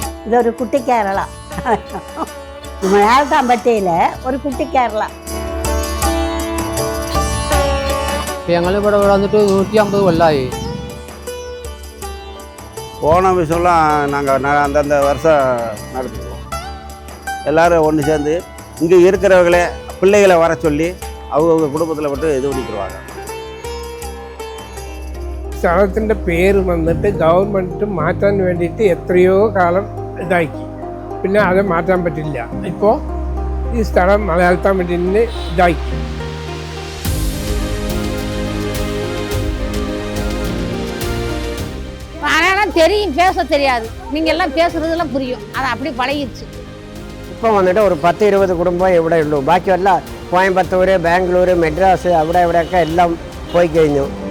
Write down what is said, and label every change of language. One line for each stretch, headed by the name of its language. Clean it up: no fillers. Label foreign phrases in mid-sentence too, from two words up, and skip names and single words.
Malayalam: ഇതൊരു കുട്ടി കേരള. മലയാളത്താമ്പറ്റയിലെ ഒരു കുട്ടി കേരള. ഞങ്ങളിവിടെ വന്നിട്ട് 150 കൊല്ലമായി.
Tamil: ஓணம் விஷயம்லாம் நாங்கள் அந்தந்த வருஷம் நடத்துவோம். எல்லோரும் ஒன்று சேர்ந்து இங்கே இருக்கிறவங்களே பிள்ளைகளை வர சொல்லி அவங்க குடும்பத்தில் விட்டு இது பண்ணிக்கிடுவாங்க.
Malayalam: സ്ഥലത്തിൻ്റെ പേര് വന്നിട്ട് ഗവൺമെൻറ് മാറ്റാൻ വേണ്ടിയിട്ട് എത്രയോ കാലം ഇതാക്കി. പിന്നെ അത് മാറ്റാൻ പറ്റില്ല. ഇപ്പോൾ ഈ സ്ഥലം മലയാളത്താമ്പറ്റീന് ഇതാക്കി.
Tamil: மலையாளம் தெரியும், பேச தெரியாது. நீங்கள் எல்லாம் பேசுறதெல்லாம் புரியும். அது அப்படி பழகிடுச்சு. இப்போ வந்துட்டு ஒரு
Malayalam: 10-20 കുടുംബം ഇവിടെ ഉള്ളൂ. ബാക്കിയെല്ലാം കോയമ്പത്തൂർ, ബാംഗ്ലൂർ, മെഡ്രാസ് അവിടെ ഇവിടെയൊക്കെ എല്ലാം പോയി കഴിഞ്ഞു.